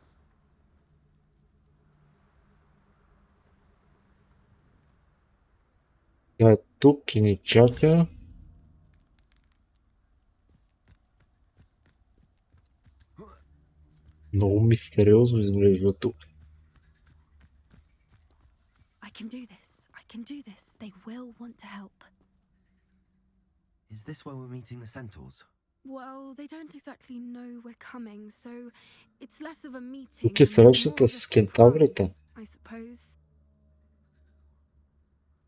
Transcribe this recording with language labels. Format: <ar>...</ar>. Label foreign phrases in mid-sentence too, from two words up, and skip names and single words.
<bg>Тя е тук и ни чака. Много мистериозно изглежда тук.</bg> <en>I can do this. I can do this. They will want to help. Is this where we're meeting the centaurs? Well, they don't exactly know we're coming, so it's less of a meeting.</en> <bg>Тук е срещата с кентаврите.</bg> <en>I suppose.</en>